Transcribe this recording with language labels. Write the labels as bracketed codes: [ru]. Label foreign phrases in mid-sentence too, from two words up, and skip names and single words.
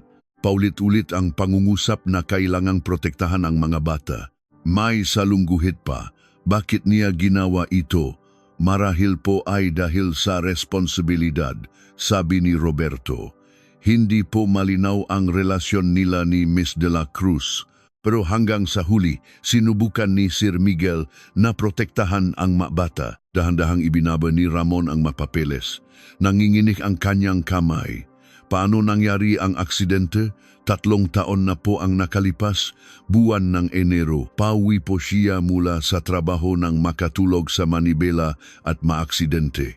[tl] Paulit-ulit ang pangungusap na kailangang protektahan ang mga bata. May salungguhit pa. Bakit niya ginawa ito? Marahil po ay dahil sa responsibilidad, sabi ni Roberto. Hindi po malinaw ang relasyon nila ni Miss de la Cruz. Pero hanggang sa huli, sinubukan ni Sir Miguel na protektahan ang mga bata. Dahan-dahang ibinaba ni Ramon ang mapapeles. Nanginginig ang kanyang kamay. Paano nangyari ang aksidente? 3 taon na po ang nakalipas. Buwan ng Enero, pauwi po siya mula sa trabaho ng makatulog sa Manibela at maaksidente.